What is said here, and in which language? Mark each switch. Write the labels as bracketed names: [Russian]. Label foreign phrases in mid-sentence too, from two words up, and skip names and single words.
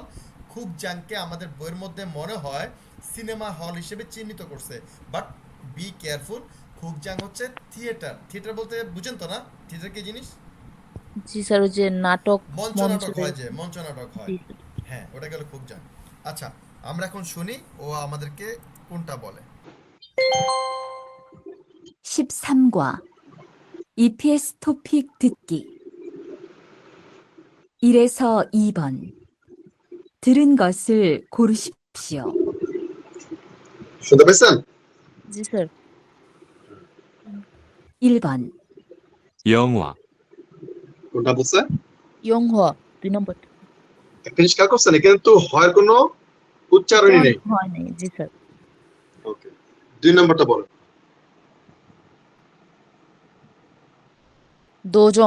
[Bangla] খুকজাংকে আমাদের বইয়ের মধ্যে মনে হয় সিনেমা হল হিসেবে চিহ্নিত করছে, [English] but be careful. [Bangla] খুকজাং হচ্ছে থিয়েটার। থিয়েটার বলতে বুঝেন তো না? থিয়েটার কি জিনিস? জি স্যার ওই যে নাটক মঞ্চ নাটক মঞ্চে হয়, যে মঞ্চ নাটক হয়, জি স্যার হ্যাঁ, ওটা গেল খুকজাং। আচ্ছা, আমরা এখন শুনি ও আমাদেরকে কোনটা বলে। [Korean] 13과 EPS 토픽 듣기 1에서 2번 들은 것을 고르십시오. [Bangla] শুনতে পেয়েছেন? জি স্যার [Korean] 1번 영화, [Bangla] কোনটা বলছে? ইয়ং হুয়া 2 নম্বর একটা জিনিস খেয়াল করছেন, এখানে তো হয় কোনো উচ্চারণই নেই। হয় নাই জি স্যার ওকে, 2 নম্বরটা বলেন। দোজং